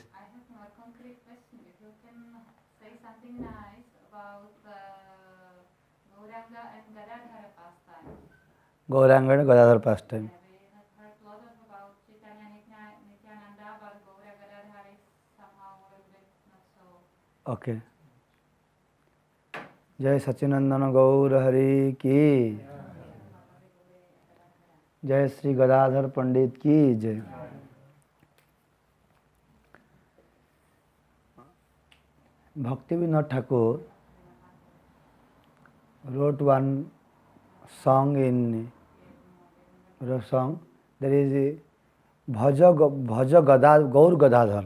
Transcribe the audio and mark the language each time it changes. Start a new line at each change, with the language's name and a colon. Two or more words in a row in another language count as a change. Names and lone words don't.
English: I have a concrete question. If you can say something nice about Gauranga and Gadadhara pastime. Gauranga and Gadadhar pastime. We have heard a lot about Chaitanya Nityananda, but Gaura Gadadhara is somehow a little bit not so. Okay.
Hindi: जय सच्चिनंदन गौर हरि की जय, श्री गदाधर पंडित की जय।
English: Bhakti Vinod Thakur wrote one song in song. There is a Bhaja Gaur Gadadhar.